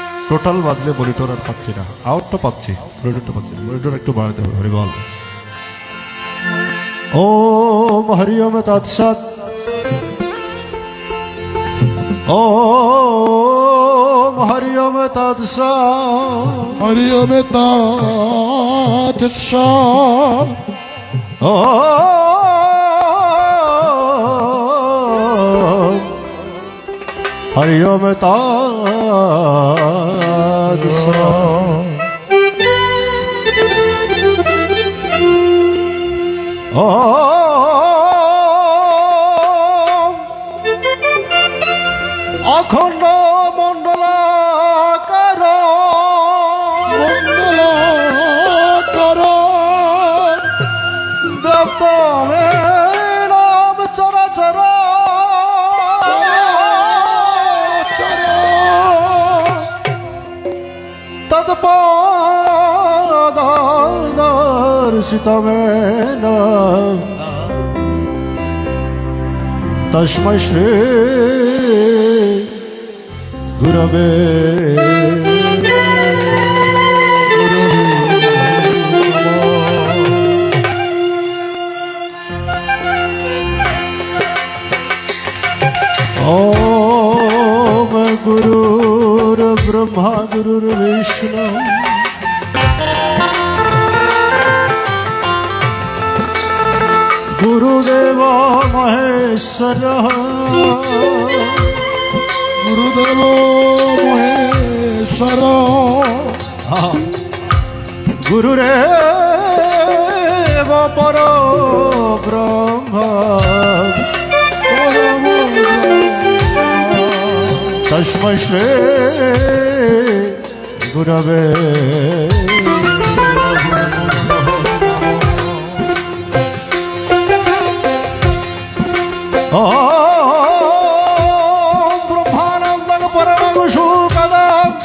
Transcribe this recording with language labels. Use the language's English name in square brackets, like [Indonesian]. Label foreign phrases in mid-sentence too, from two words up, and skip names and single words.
[Bangla] টোটাল বাজলে মনিটর আর পাচ্ছি না, আউটটা পাচ্ছি, মনিটরটা পাচ্ছি না, মনিটর একটু বাড়াতে হবে। হরি বল। [Sanskrit] ওম হরি ওম তৎসৎ। ওম হরি ওম তৎসৎ। হরি ওম তৎসৎ। ওম হরি ওম তৎসৎ। অখণ্ড মণ্ডলাকার মঙ্গলাকার ব্যাপ্ত নাম চরাচর তৎপদর্শিতমেন তস্मै শ্রী গুরবে ओम गुरुर्ब्रह्मा गुरुर्विष्णु गुरुदेव महेश्वरः গুরুদেব মহেশ্বর गुरुरेव परो ब्रह्म तस्मै श्री गुरवे ब्रह्मानंदं परमगुशुकदं